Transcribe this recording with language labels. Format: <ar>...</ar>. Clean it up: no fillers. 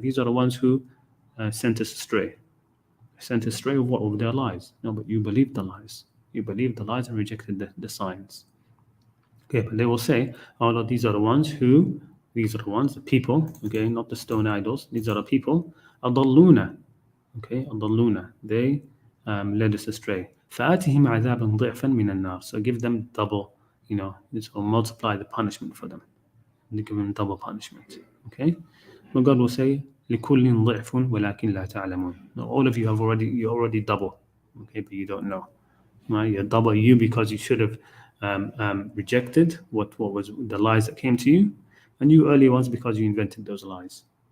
<en>These are the ones who sent us astray. Sent us astray of what? Of their lies. No, but you believed the lies. You believed the lies and rejected the signs. Okay, but they will say, oh Lord, these are the ones, the people, okay, not the stone idols. These are the people,</en> <ar>أضلونا,</ar> <en>okay, أضلونا. They led us astray.</en> <ar>فآتهم عذابا ضعفا من النار.</ar> <en>So give them double, this will multiply the punishment for them. They give them double punishment. Okay, but God will say,</en> <ar>لكل ضعف ولكن لا تعلمون.</ar> <en>Now, all of you you're already double, okay, but you don't know. Right? You're double you because you should have rejected what was the lies that came to you, and you early ones because you invented those lies.</en>